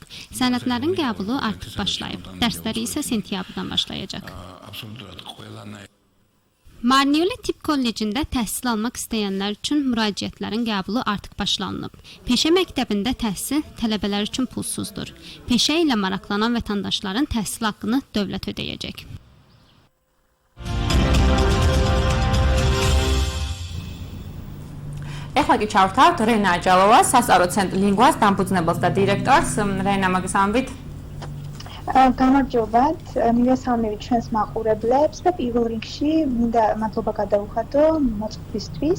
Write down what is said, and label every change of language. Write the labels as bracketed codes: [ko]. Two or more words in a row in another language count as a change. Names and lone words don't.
[az] Sənədlərin qəbulu artıq başlayıb. Dərsləri isə sentyabrdan başlayacaq. Marneuli tibb kollecində təhsil almaq istəyənlər üçün müraciətlərin qəbulu artıq başlanılıb. Peşə məktəbində təhsil tələbələr üçün pulsuzdur. Peşə ilə maraqlanan vətəndaşların təhsil haqqını dövlət ödəyəcək. [ka] ეხლა კი ჩავთავთ რენა აჯალოვას, სასწავლო ცენტრ ლინგვას დამფუძნებელს და დირექტორს. რენა, მოგესალმებით. გამარჯობათ, მივესალმებით ჩვენს მაყურებლებს და პირველ რიგში მინდა მადლობა გადაუხადო მოწვევისთვის.